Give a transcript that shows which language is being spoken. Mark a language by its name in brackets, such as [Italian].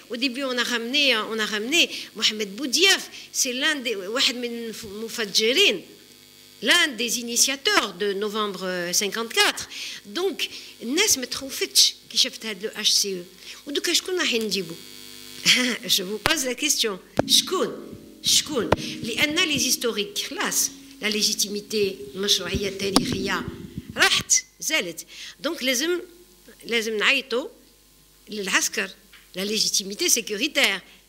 [French] Au début, on a ramené Mohamed Boudiaf, c'est l'un des initiateurs de novembre 54. [Arabic] Donc, الناس ما تخوفتش كي شفت هذا لو HCE. ودوكا شكون راح نجيبو؟ [French] Je vous pose la question. [Arabic] شكون؟ لأن [French] les historiques [Arabic] خلاص [French] la légitimité [Arabic] المشروعية التاريخية راحت زالت. دونك لازم نعيطوا للعسكر [French] la légitimité sécuritaire.